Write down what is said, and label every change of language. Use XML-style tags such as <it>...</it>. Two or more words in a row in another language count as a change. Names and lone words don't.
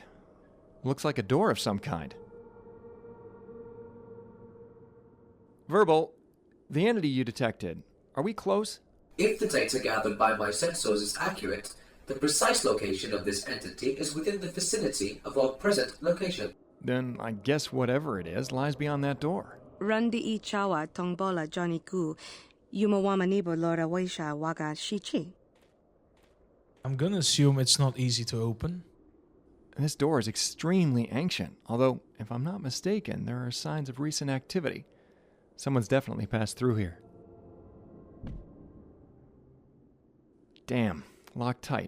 <en>Looks like a door of some kind. Verbal, the entity you detected, are we close? If the data gathered by my sensors is accurate, the precise location of this entity is within the vicinity of our present location. Then I guess whatever it is lies beyond that door. Randi I chawa tongbola Johnny Ku, Yumawamanibo Lora Waisha Waga Shichi. I'm gonna assume it's not easy to open. This door is extremely ancient, although, if I'm not mistaken, there are signs of recent activity. Someone's definitely passed through here. Damn, locked tight.</en>